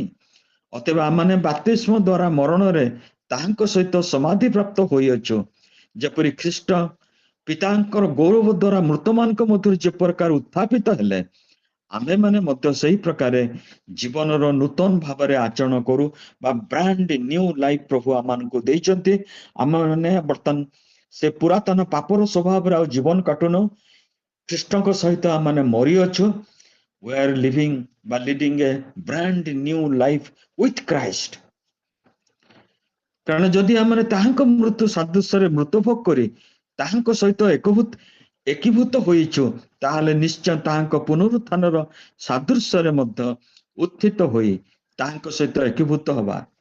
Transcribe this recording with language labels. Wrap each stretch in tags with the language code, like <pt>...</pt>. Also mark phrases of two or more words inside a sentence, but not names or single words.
<or>ଅତଏବ ଆମମାନେ ବାପ୍ତିସ୍ମ ଦ୍ୱାରା ମରଣରେ ତାହାଙ୍କ ସହିତ ସମାଧି ପ୍ରାପ୍ତ ହୋଇଅଛୁ, ଯେପରି ଖ୍ରୀଷ୍ଟ ପିତାଙ୍କର ଗୌରବ ଦ୍ୱାରା ମୃତମାନଙ୍କ ମଧ୍ୟରୁ ଯେ ପ୍ରକାର ଉତ୍ଥାପିତ ହେଲେ, ଆମେମାନେ ମଧ୍ୟ ସେହି ପ୍ରକାରେ ଜୀବନର ନୂତନ ଭାବରେ ଆଚରଣ କରୁ, ବା</or> <en>brand new life</en> <or>ପ୍ରଭୁ ଆମମାନଙ୍କୁ ଦେଇଛନ୍ତି। ଆମେମାନେ ବର୍ତ୍ତମାନ ସେ ପୁରାତନ ପାପର ସ୍ୱଭାବରେ ଆଉ ଜୀବନ କାଟୁନୁ, ଖ୍ରୀଷ୍ଟଙ୍କ ସହିତ ଆମମାନେ ମରିଅଛୁ।</or> <en>We are living by leading a brand new life with Christ।</en> <or>କାରଣ ଯଦି ଆମେ ତାହାଙ୍କ ମୃତ୍ୟୁ ସାଦୃଶ୍ୟରେ ମୃତ୍ୟୁଭୋଗ କରି ତାହାଙ୍କ ସହିତ ଏକୀଭୂତ ହୋଇଛୁ, ତାହେଲେ ନିଶ୍ଚୟ ତାହାଙ୍କ ପୁନରୁତ୍ଥାନର ସାଦୃଶ୍ୟରେ ମଧ୍ୟ ଉତ୍ଥିତ ହୋଇ ତାହାଙ୍କ ସହିତ ଏକୀଭୂତ ହବା।</or>